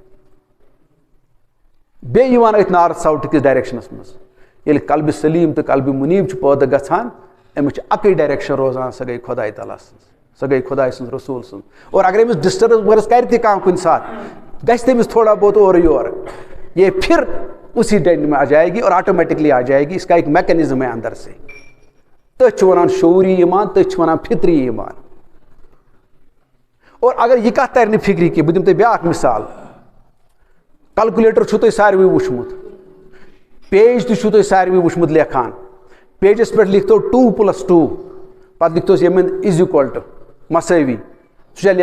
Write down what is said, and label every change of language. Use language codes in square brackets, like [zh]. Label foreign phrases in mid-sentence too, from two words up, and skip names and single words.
[ks] بیٚیہِ یِوان أتھۍ [en] north south [ks] کِس ڈایریکشنس منٛز ییٚلہِ قلبِ سلیٖم تہٕ قلبِ مُنیٖب چھُ پٲدٕ گژھان أمِس چھِ اکٕے ڈایریکشن روزان سۄ گٔے خۄداے تعالیٰ سٕنٛز سۄ گٔے خۄداے سٕنٛز رسوٗل سٕنٛز اور اگر أمِس ڈسٹربنس کرِ تہِ کانٛہہ کُنہِ ساتہٕ گژھِ تٔمِس تھوڑا بہت اورٕ یورٕ [ur] یہ پھر اسی ڈینٹ میں آ جائے گی اور آٹومیٹکلی آ جائے گی اس کا ایک میکینزم ہے اندر سے [ks] تٔتھۍ چھِ ونان شعوری ایمان تٔتھۍ چھِ ونان فطری ایمان اور اگر یہ کتھ ترِ نہٕ فکرِ کینٛہہ بہٕ دِمہٕ تۄہہِ بیاکھ مثال کلکولیٹر چھُو تۄہہِ ساروٕے وٕچھمُت پیج تہِ چھُو تۄہہِ ساروٕے وٕچھمُت لیکھان پیجس پٮ۪ٹھ لیکھتو 2+2 پتہٕ لیکھتوس ییٚمہِ منٛز = مسٲوی سُہ چھا